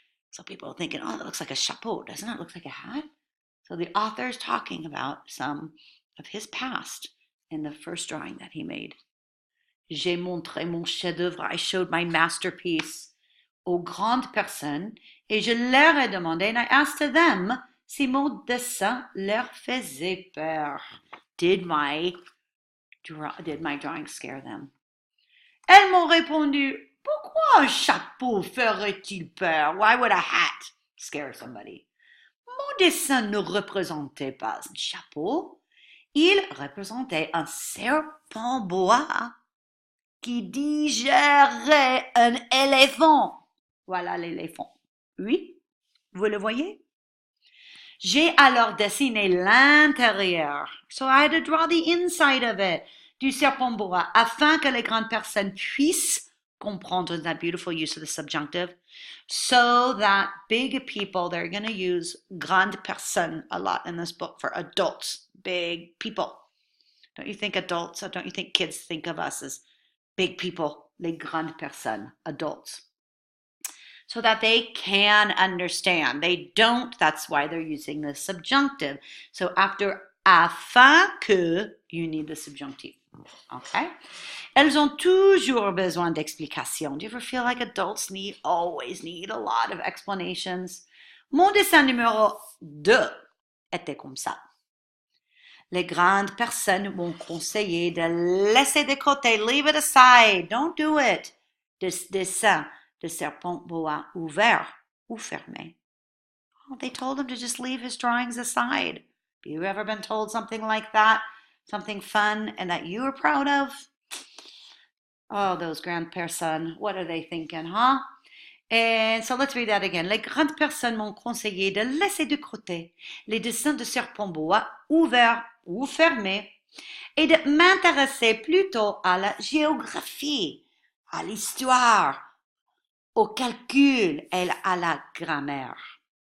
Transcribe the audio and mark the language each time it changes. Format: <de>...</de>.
<en>So people are thinking, oh, that looks like a chapeau. Doesn't it look like a hat? So the author is talking about some of his past in the first drawing that he made.</en> <fr>J'ai montré mon chef-d'œuvre.</fr> <en>I showed my masterpiece</en> <fr>aux grandes personnes et je leur ai demandé,</fr> <en>and I asked them,</en> <fr>si mon dessin leur faisait peur.</fr> <en>Did my drawing scare them?</en> <fr>Elles m'ont répondu, pourquoi un chapeau ferait-il peur?</fr> <en>Why would a hat scare somebody?</en> <fr>Mon dessin ne représentait pas un chapeau, il représentait un serpent boa qui digérait un éléphant. Voilà l'éléphant. Oui, vous le voyez? J'ai alors dessiné l'intérieur.</fr> <en>So I had to draw the inside of it.</en> <fr>Du serpent boa, afin que les grandes personnes puissent comprendre</fr> <en>that beautiful use of the subjunctive, so that big people, they're going to use grande personne a lot in this book for adults, big people. Don't you think adults, or don't you think kids think of us as big people, les grandes personnes, adults? So that they can understand. They don't, that's why they're using the subjunctive. So after afin que, you need the subjunctive. Okay?</en> <fr>Elles ont toujours besoin d'explications.</fr> <en>Do you ever feel like adults always need a lot of explanations?</en> <fr>Mon dessin numéro 2 était comme ça. Les grandes personnes m'ont conseillé de laisser de côté,</fr> <en>leave it aside, don't do it.</en> <fr>Dessin de serpent boa ouvert ou fermé.</fr> <en>Oh, they told him to just leave his drawings aside. Have you ever been told something like that? Something fun and that you were proud of? Oh, those grandes personnes, what are they thinking, huh? And so let's read that again.</en> <fr>Les grandes personnes m'ont conseillé de laisser de côté les dessins de serpent boa ouverts ou fermés et de m'intéresser plutôt à la géographie, à l'histoire, au calcul et à la grammaire.</fr>